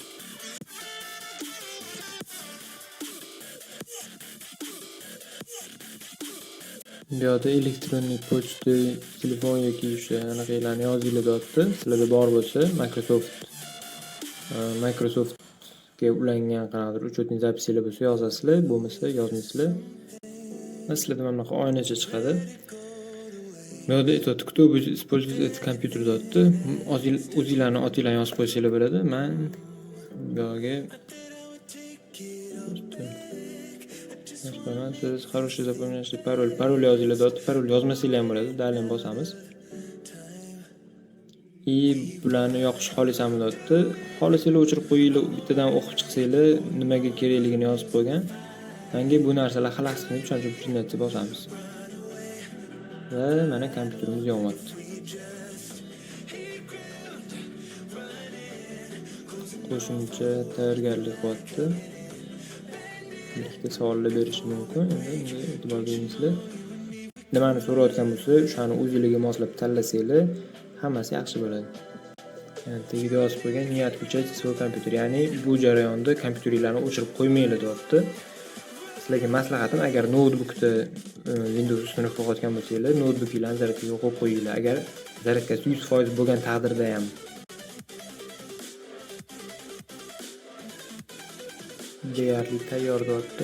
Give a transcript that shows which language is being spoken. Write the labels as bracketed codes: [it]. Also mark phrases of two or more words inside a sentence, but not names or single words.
[uz] Bu yerda elektronniy pochta, telefon yoki o'sha anaqalarni yozinglar deyapti. Sizlarda bor bo'lsa, Microsoftga ulangan qanaqadir uchetni zapisinglar bo'lsa yozasizlar, bo'lmasa yozmaysizlar. Sizlarda mana bunaqa oynacha chiqadi. Bu yo'qda aytyapti, [ru] кто будет использовать этот компьютер deyapti. [uz] O'zinglarni otinglarni yozib qo'ysanglar bo'ladi. Men bu yerga siz [ru] хороший запоминающий [uz] parol yozinglar deyapti. Parol yozmasanglar ham bo'ladi. Dalini bosamiz. Bularni yoqish xohlaysanmi deyapti. Xohlasanglar o'chirib qo'yinglar, bittadan o'qib chiqsanglar, nimaga kerakligini yozib qo'ygan. Menga bu narsalar xalaqit qilib, shuning uchun priznatni bosamiz. Va mana kompyuterimiz yonyapti. Qo'shimcha tayyorgarlik qilyapti. Ikkita savollar berishi mumkin. Endi e'tibor beringlar. Nimani so'rayotgan bo'lsa, o'shani o'zingizga moslab tanlasanglar, hammasi yaxshi bo'ladi. Yani tegida yozib qo'ygan [ru] не отключайте свой компьютер. [uz] Ya'ni bu jarayonda kompyuteringlarni o'chirib qo'ymanglar deyapti. Sizlarga maslahatim, agar notebookda Windows ustuni qo'yayotgan bo'lsanglar, notebookinglarni zaryadkaga qo'yib qo'yinglar. Agar zaryadkasi 100% bo'lgan taqdirda ham. Deyarli tayyor deyapti.